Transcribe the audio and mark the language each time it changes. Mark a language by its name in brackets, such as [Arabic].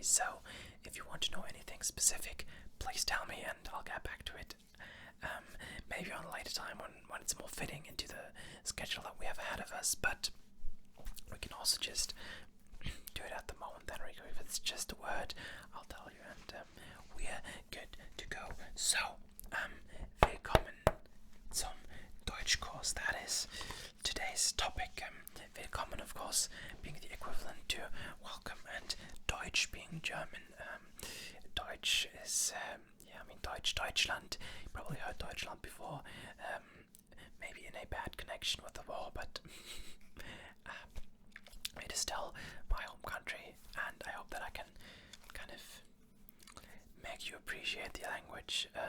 [English] So if you want to know anything specific, please tell me and I'll get back to it. Maybe on a later time when it's more fitting into the schedule that we have ahead of us, but we can also just do it at the moment then, Rico. If it's just a word, I'll tell you, and we're good to go. [German] So, willkommen zum Deutschkurs. [English] That is today's topic. Willkommen, of course, being the equivalent to welcome, and Deutsch being German. Deutsch is, Deutschland. You probably heard Deutschland before. Maybe in a bad connection with the war, but it is still my home country, and I hope that I can kind of make you appreciate the language.